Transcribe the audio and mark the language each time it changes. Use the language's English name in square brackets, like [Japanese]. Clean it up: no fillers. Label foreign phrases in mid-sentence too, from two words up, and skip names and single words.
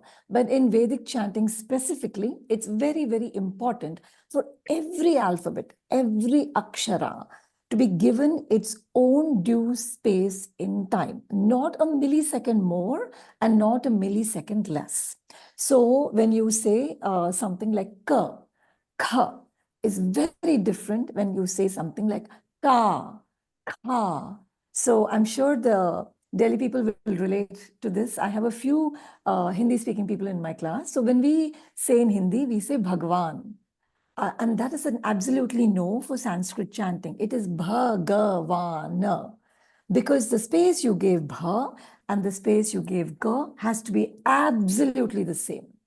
[English] But in Vedic chanting specifically, it's very, very important for every alphabet, every akshara, to be given its own due space in time, not a millisecond more and not a millisecond less. So when you say something like ka, kha is very different when you say something like ka, kha. So I'm sure the Delhi people will relate to this. I have a few Hindi-speaking people in my class. So when we say in Hindi, we say Bhagwan. And that is an absolutely no for Sanskrit chanting. It is Bhagavana. Because the space you gave Bha and the space you gave Ga has to be absolutely the same.